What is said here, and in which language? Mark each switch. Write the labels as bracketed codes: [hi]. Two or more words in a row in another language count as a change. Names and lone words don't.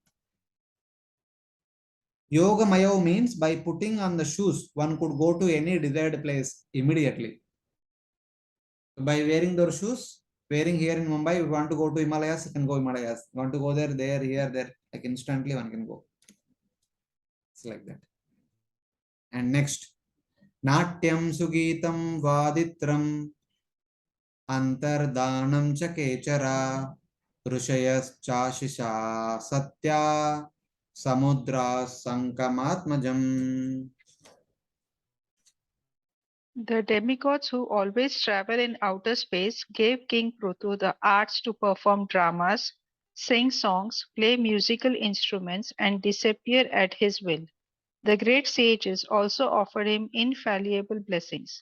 [en] Yoga Mayo means by putting on the shoes, one could go to any desired place immediately. By wearing those shoes, wearing here in Mumbai, we want to go to Himalayas, you can go Himalayas. Want to go there, here, there, like instantly one can go. It's like that. And next, [sa] नाट्यं सुगीतं वादित्रम् अन्तर्धानं चखेचरा ऋषयश् चाशिषः सत्याः समुद्रः शङ्खमात्मजम्. [en] The demigods who always travel in outer space gave King Pruthu the arts to perform dramas, sing songs, play musical instruments, and disappear at his will. The great sages also offered him infallible blessings.